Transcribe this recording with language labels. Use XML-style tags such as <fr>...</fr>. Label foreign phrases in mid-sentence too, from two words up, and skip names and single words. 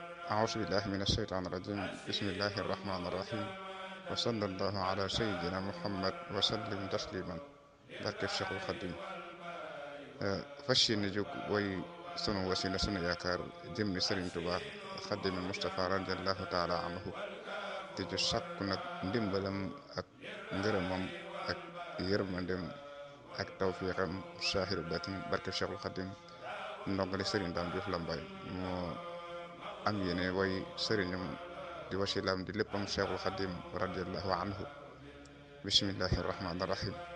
<ar>أعوذ بالله من الشيطان الرجيم بسم الله الرحمن الرحيم وصلى الله على سيدنا محمد وسلم تسليما barke Cheikhul Khadim</ar> <wo>fas yéene jóg way sunu wasila sunu yaakaar jëmmi Sëriñ Tuubaa Xaadimul Mustafaa</wo> <ar>رضي الله تعالى عنه</ar> <wo>te ju sàkku nag ndimbalam ak ngërëmam ak yërmandem ak tawfiixam</wo> <ar>ظاهر باطن</ar> <wo>barke Cheikhul Khadim ndongali Sëriñ Daam Juuf Lambaay moo am yéene way sëriñam di wasilaam di léppam Cheikhul Khadim</wo> <ar>رضي الله عنه بسم الله الرحمن الرحيم</ar>